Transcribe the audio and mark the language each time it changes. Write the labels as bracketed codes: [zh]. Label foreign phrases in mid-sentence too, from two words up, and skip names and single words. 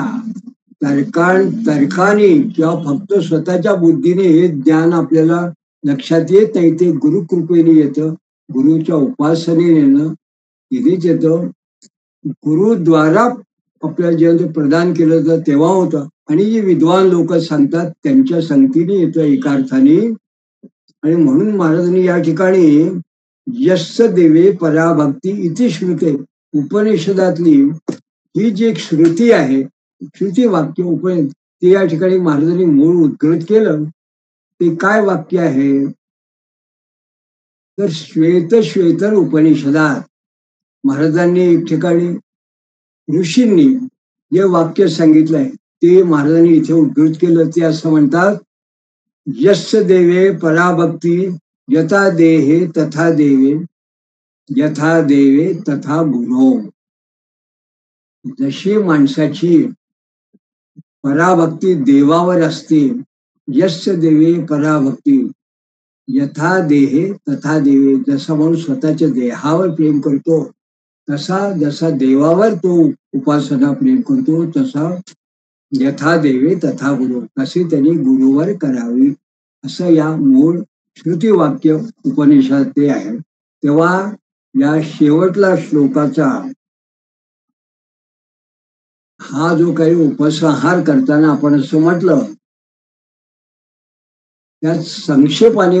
[mr] तर्काने किंवा फक्त स्वतःच्या बुद्धीने हे ज्ञान आपल्याला लक्षात येत नाही, ते गुरुकृपेने येतं, गुरुच्या उपासनेनं तिनेच येतं. गुरुद्वारा आपल्याला जेव्हा प्रदान केलं तर तेव्हा होतं. आणि जे विद्वान लोक सांगतात त्यांच्या संगतीने येतं एका अर्थाने. आणि म्हणून महाराजांनी या ठिकाणी [sa] यस्य देवे पराभक्ती इति श्रुते, [mr] उपनिषदातली ही जी एक श्रुती आहे, श्रुती वाक्य उपनिषद, ते या ठिकाणी महाराजांनी मूळ उद्धृत केलं. ते काय वाक्य आहे तर श्वेतर उपनिषदात महाराजांनी एक ठिकाणी ऋषींनी जे वाक्य सांगितलंय ते महाराजांनी इथे उद्धृत केलं. ते असं म्हणतात, [sa] यस्य देवे पराभक्ती यथा देहे तथा देवे, यथा देवे तथा गुरो. [mr] जशी माणसाची पराभक्ती देवावर असते, [sa] यस्य देवे पराभक्ती यथा देहे तथा देवे, [mr] जसा माणूस स्वतःच्या देहावर प्रेम करतो तसा जसा देवावर तो उपासना प्रेम करतो, तसा [sa] यथा देवे तथा गुरु, [mr] तसे त्यांनी गुरुवर करावी, असं या मूळ श्रुती वाक्य उपनिषद ते आहे. तेव्हा या शेवटला श्लोकाचा हा जो काही उपसंहार करताना आपण असं म्हटलं, त्यात संक्षेपाने